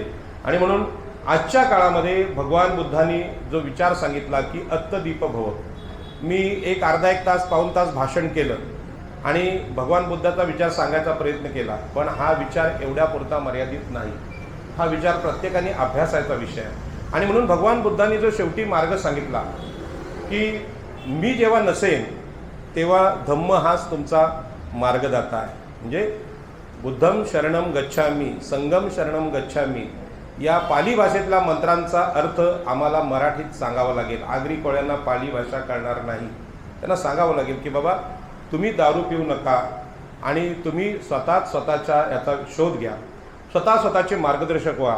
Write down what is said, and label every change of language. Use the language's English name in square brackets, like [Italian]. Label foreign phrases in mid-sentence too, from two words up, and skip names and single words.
[Marathi] आणि म्हणून आजच्या काळामध्ये भगवान बुद्धांनी जो विचार सांगितला की [Pali] अत्तदीप भव, [Marathi] मी एक अर्धा एक तास पाऊण तास भाषण केलं आणि भगवान बुद्धाचा विचार सांगायचा प्रयत्न केला. पण हा विचार एवढ्यापुरता मर्यादित नाही. हा विचार प्रत्येकाने अभ्यासायचा विषय आहे. आणि म्हणून भगवान बुद्धांनी जो शेवटी मार्ग सांगितला की मी जेव्हा नसेन तेव्हा धम्म हाच तुमचा मार्गदाता आहे. [Pali] म्हणजे बुद्धम शरणम गच्छामी, संगम शरणम गच्छामी, [Marathi] या पाली भाषेतल्या मंत्रांचा अर्थ आम्हाला मराठीत सांगावा लागेल. आगरी कोळ्यांना पाली भाषा कळणार नाही, त्यांना सांगावं लागेल की बाबा तुम्ही दारू पिऊ नका आणि तुम्ही स्वतःच्या याचा शोध घ्या, स्वतःचे मार्गदर्शक व्हा.